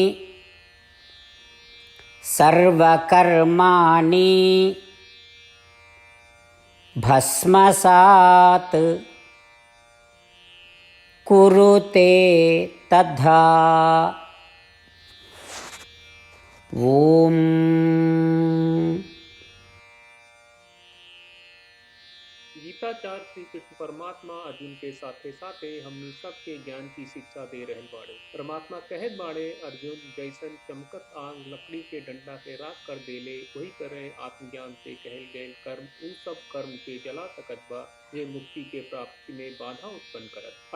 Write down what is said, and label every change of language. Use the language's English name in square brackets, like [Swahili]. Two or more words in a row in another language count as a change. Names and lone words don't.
[Sanskrit] सर्वकर्माणि भस्मसात् कुरुते तथा। ओम। [Bhojpuri] गीताचार्य श्री कृष्ण परमात्मा अर्जुन के साथे साथे हमनी सबके ज्ञान की शिक्षा दे रहल बाड़े। परमात्मा कहत बाड़े, अर्जुन जैसन चमकत आग लकड़ी के डंडा से राख कर देले, वही करे आत्मज्ञान से कहल गए कर्म उन सब कर्म के जला सकत बा जे मुक्ति के प्राप्ति में बाधा उत्पन्न करत।